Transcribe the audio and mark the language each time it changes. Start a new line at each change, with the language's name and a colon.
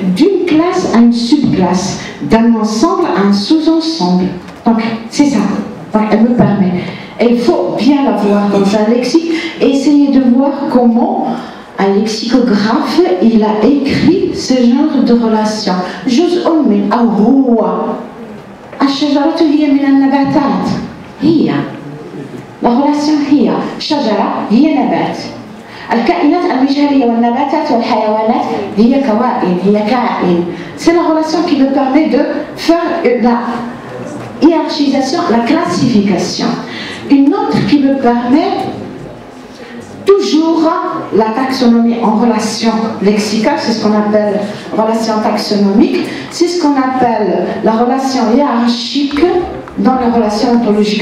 French: D'une classe à une subclasse, d'un ensemble à un sous-ensemble. Donc, c'est ça. Donc, elle me permet. Et il faut bien la voir dans un lexique et essayer de voir comment un lexicographe il a écrit ce genre de relation.
Arabic: جزء من أو هو الشجرة هي من النباتات هي
French: la relation
Arabic: هي شجرة هي نبات الكائنات المجهرية والنباتات والحيوانات هي كوائن هي كائن.
French: C'est la relation qui me permet de faire la hiérarchisation, la classification. Une autre qui me permet toujours la taxonomie en relation lexicale, c'est ce qu'on appelle relation taxonomique, c'est ce qu'on appelle la relation hiérarchique dans les relations ontologiques.